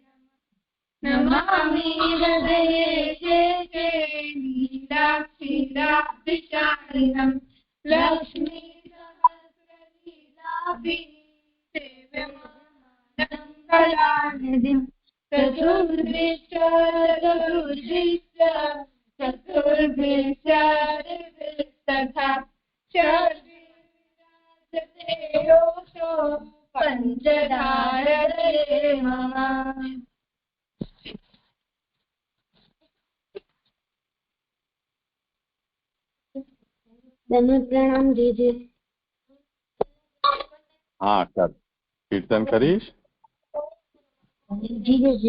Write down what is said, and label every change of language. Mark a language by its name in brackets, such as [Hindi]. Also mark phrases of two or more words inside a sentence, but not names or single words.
[Sanskrit] नमामि हृदये शेषे लीलाक्षीराब्धिचारिणम् लक्ष्मीसहस्रलीलाभिसेव्यमानम् चतुर्भिश्च तथा योषो पञ्चधारये मम। [Hindi] धन्यवाद, प्रणाम दीजिए। [Gujarati] હાં કર કીર્તન કરીશ। [Hindi] जी